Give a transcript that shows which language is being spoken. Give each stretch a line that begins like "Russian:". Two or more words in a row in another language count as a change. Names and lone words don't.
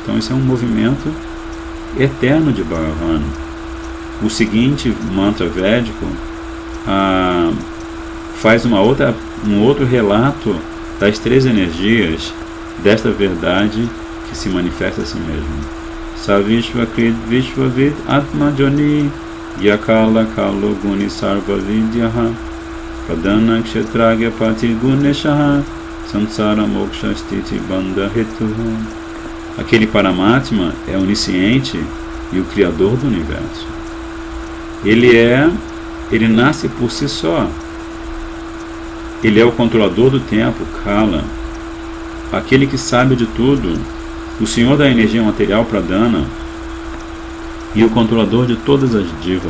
Portuguese: Então, esse é um movimento eterno de Bhagavan. O seguinte mantra védico faz um outro relato das três energias desta verdade que se manifesta a si mesmo.
Sanskrit: Savishvakrit Vishvavid Atma Joni Yakala Kalo Guni Sarva Vidyaha Pradana Kshetragya Pati Guneshaha Samsara Moksha Stiti Bandha Hetuha.
Portuguese: Aquele Paramatma é onisciente e o Criador do Universo. Ele nasce por si só. Ele é o controlador do tempo, Kala, aquele que sabe de tudo, o Senhor da energia material, Pradana, e o controlador de todas as divas.